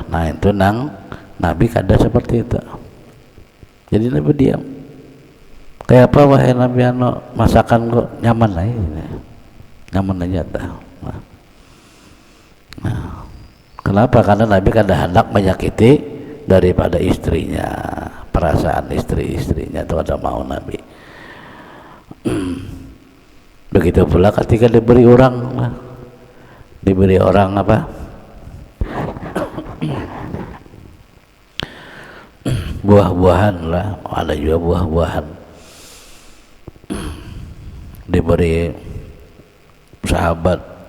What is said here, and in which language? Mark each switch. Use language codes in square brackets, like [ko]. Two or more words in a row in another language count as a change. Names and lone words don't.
[bjn] Nah itu nang Nabi kada seperti itu, jadi Nabi diam kayak apa wahai Nabi anu masakan kok nyaman aja nyaman aja dah. Nah, kenapa? Karena Nabi kada hendak menyakiti daripada istrinya, perasaan istrinya itu ada mau Nabi. Begitu pula ketika diberi orang apa buah-buahan lah, ada juga buah-buahan diberi sahabat.